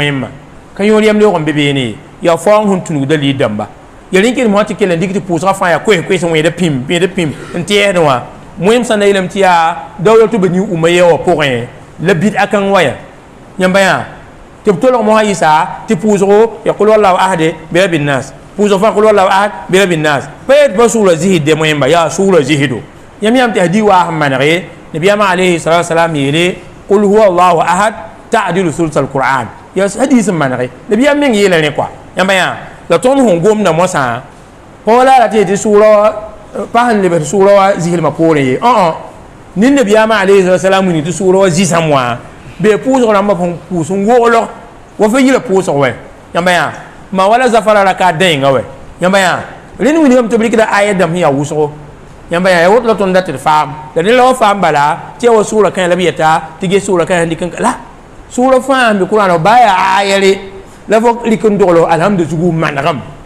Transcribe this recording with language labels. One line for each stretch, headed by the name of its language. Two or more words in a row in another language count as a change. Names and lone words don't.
Mossi: moẽmba ka yõor yam leoog n be beene yaa faoong sẽn tũnugda liig dãmba ya rẽ n kẽd mosã tɩ kell n dɩk tɩ pʋʋsgã fãa yaa koes-koes n wẽeda pĩm n tɛɛsdẽ wã moẽm sã n da yeelame tɩ yaa
Arabic: دولة بني أمية
Mossi: wã pʋgẽ la bɩd-a kãng wã ya yãmba yã tɩ b tolg mosã yɩsa tɩ pʋʋsgo ya
Arabic: قل والله أحد
Mossi: bɩ
Arabic: رب الناس
Mossi: pʋʋsg fãa
Arabic: قل والله أحد
Mossi: bɩ
Arabic: رب الناس
Mossi: pa yet pa sʋʋra zɩsd moẽmba yaa sʋʋra zɩsdo yãmb yãmb tɩ hadii waa sẽn manege nabiyaamã
Arabic: عليه الصلاة والسلام
Mossi: yeele
Arabic: قل هو الله أحد تعدل ثلث القرآن
Mossi: ya hadii sẽn manege nabiyaam meng yeela rẽ koa yãmba yã la tõnd sẽn gomda mosã pa wala ra tɩ yetɩ sʋʋra pa sẽn lebs sʋʋra wa zɩslmã poorẽ ye ne nabiyaamã
Arabic: عليه الصلاة والسلام
Mossi: wĩni tɩ sʋʋra wa zɩsãm wã bee pʋʋsg rãmbã sẽn pʋʋs n woglg wa fa yila pʋʋsg wɛ yãmba yã ma wala zafara ra ka dẽnga wɛ yãmba yã rẽnd wingame tɩ b rɩkda aya dãmb sẽn yaa wʋsgo yãmba yã ya woto la tõnd dat d faam la rẽ la wa faam bala tɩ ya wa sʋʋra kã la b yeta tɩ ges sʋʋra kã sẽn dɩk n la sʋʋra fãa n be qur'ana baa yaa aya re la fo rɩk n doglo alhamdu zugu manegem